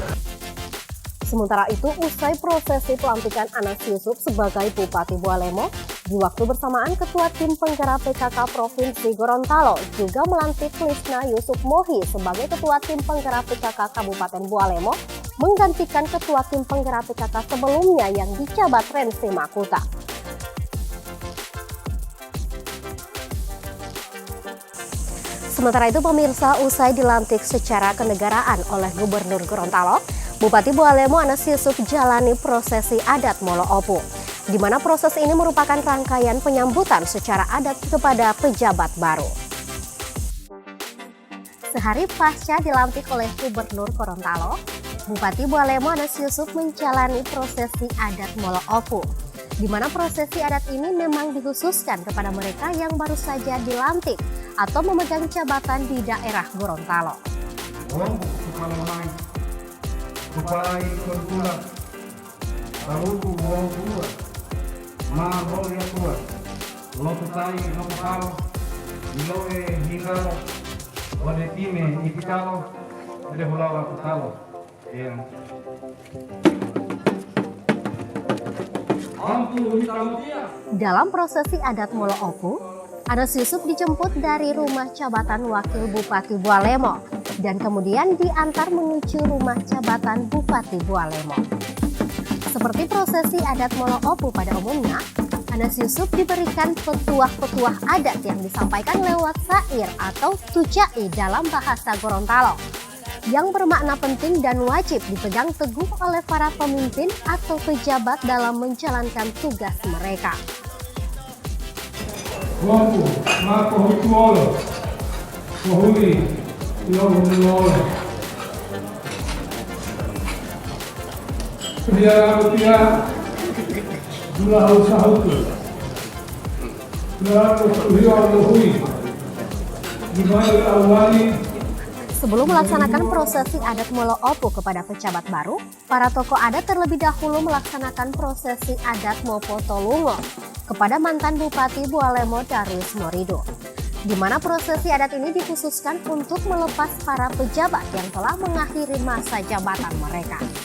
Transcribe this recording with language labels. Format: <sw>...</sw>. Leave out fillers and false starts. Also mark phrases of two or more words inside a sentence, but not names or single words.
<id>Sementara itu, usai prosesi pelantikan Anas Yusuf sebagai Bupati Bualemo, di waktu bersamaan Ketua Tim Penggerak PKK Provinsi Gorontalo juga melantik Lisna Yusuf Mohi sebagai Ketua Tim Penggerak PKK Kabupaten Bualemo, menggantikan Ketua Tim Penggerak PKK sebelumnya yang dijabat Rensi Makuta. Sementara itu, pemirsa, usai dilantik secara kenegaraan oleh Gubernur Gorontalo, Bupati Bualemo Anas Yusuf jalani prosesi adat Molo Opu, di mana proses ini merupakan rangkaian penyambutan secara adat kepada pejabat baru. Sehari pasca dilantik oleh Gubernur Gorontalo, Bupati Bualemo Anas Yusuf menjalani prosesi adat Molo Opu, di mana prosesi adat ini memang dikhususkan kepada mereka yang baru saja dilantik atau memegang jabatan di daerah Gorontalo.</id> <gor>Kupai Kurkula, Taruku Wongkua, Mahoria Tua, Lokutai Lokalo, Iloe Hingalo, Wadetime Ipitalo, Dehulawa Kutalo.</gor> <id>Dalam prosesi adat Molo Opu, Anas Yusuf dijemput dari rumah jabatan Wakil Bupati Bualemo dan kemudian diantar menuju rumah jabatan Bupati Bualemo. Seperti prosesi adat Molo Opu pada umumnya, Anas Yusuf diberikan petuah-petuah adat yang disampaikan lewat syair atau tujai dalam bahasa Gorontalo, yang bermakna penting dan wajib dipegang teguh oleh para pemimpin atau pejabat dalam menjalankan tugas mereka.</id> <gor>Wongku, Mako Hituolo, Kohuli, Ilohunuolo. Dia rupiah, Dula Usahutu, Dula Usahutu, Dimayul Awali.</gor> <id>Sebelum melaksanakan prosesi adat Molo Opu kepada pejabat baru, para tokoh adat terlebih dahulu melaksanakan prosesi adat Mopo Tolungo kepada mantan Bupati Bualemo Darwis Morido. di mana prosesi adat ini dikhususkan untuk melepas para pejabat yang telah mengakhiri masa jabatan mereka.</id>